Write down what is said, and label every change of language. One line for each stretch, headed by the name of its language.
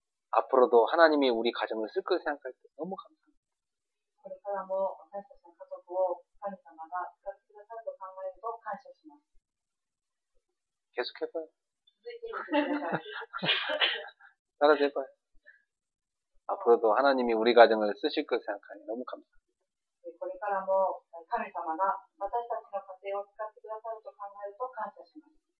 Korean: 앞으로도 하나님이 우리 가정을 쓸 걸 생각할 때 너무 감사합니다.
Japanese: これからも私たちの家族を神様が使ってくださると考えると感謝します。
Korean: 계속 해봐요.
Japanese: 続いて言ってください。
Korean: 따라서 해봐요. 앞으로도 하나님이 우리 가정을 쓰실 걸 생각하니 너무 감사합니다.
Japanese: これからも神様が私たちの家庭を使ってくださると考えると感謝します。